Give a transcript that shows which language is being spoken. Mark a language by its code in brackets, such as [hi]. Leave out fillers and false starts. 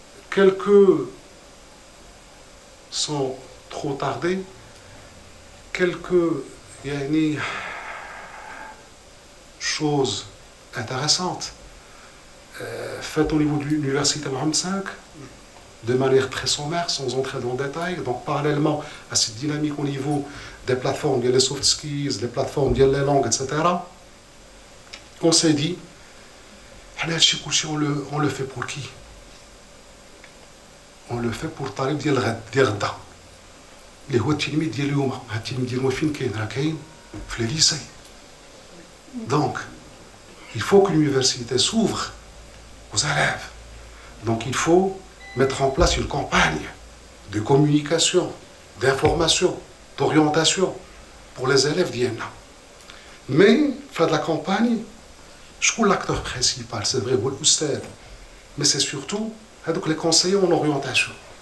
[fr] Quelques sont trop tardés, quelques choses intéressantes faites au niveau de l'université Mohamed V, de manière très sommaire, sans entrer dans le détail. Donc parallèlement à cette dynamique au niveau des plateformes, les soft skills, les plateformes, les langues, etc., on s'est dit, on le fait pour qui? On le fait pour [ar] الطالب ديال غدا اللي هو التلميذ ديال اليوم. التلميذ ديال اليوم فين كاين؟ راه كاين في لي ليسي. [fr] Donc il faut que l'université s'ouvre aux élèves. Donc il faut mettre en place une campagne de communication, d'information, d'orientation pour les élèves d'IENA. Mais faire de la campagne, je trouve l'acteur principal, c'est vrai, mais c'est surtout les conseillers en orientation.